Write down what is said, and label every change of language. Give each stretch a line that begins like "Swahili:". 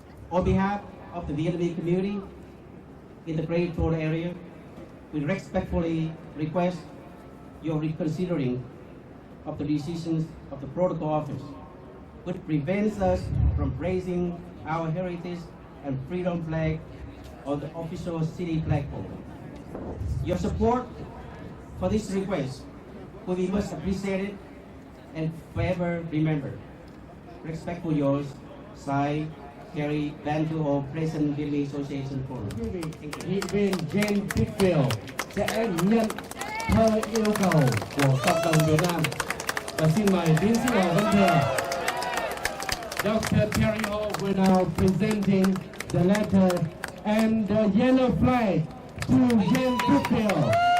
English: On behalf of the Vietnamese community in the Greater Toronto area, we respectfully request your reconsidering of the decisions of the Protocol Office, which prevents us from raising our heritage and freedom flag on the official city flagpole. Your support for this request will be much appreciated and forever remembered. Respectfully yours, Sai Kerry Bantu, President Vietnamese Association Forum.
Vietnamese: Nghị viên Jane Pitfield sẽ nhận theo yêu cầu của cộng đồng Việt Nam và xin mời tiến sĩ Hồ Văn Thừa.
English: Dr. Terry Ho will now presenting the letter and the yellow flag to Jane Pitfield.